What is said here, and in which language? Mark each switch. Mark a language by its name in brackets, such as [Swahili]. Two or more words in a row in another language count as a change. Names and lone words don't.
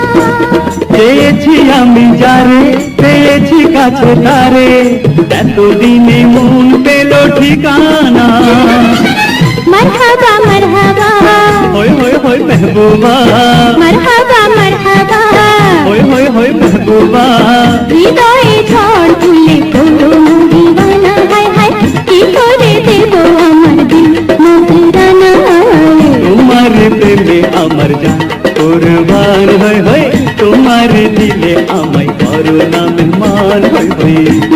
[Bangla] পেয়েছি আমি যারে পেয়েছি কাছে তারে এতদিনে মন পেল ঠিকানা [Hindi] मरहबा मरहबा होय होय होय महबूबा मरहबा मरहबा होय होय होय महबूबा [Bangla] হৃদয়ে ঝড় তুলে করো না দিওয়ানা হায় হায় কি করে দেব আমার দিল নজরানা তোমারে প্রেমে আমার জান কুরবান হই হই তোমারে দিলে আমায় করো না মেহমান হই হই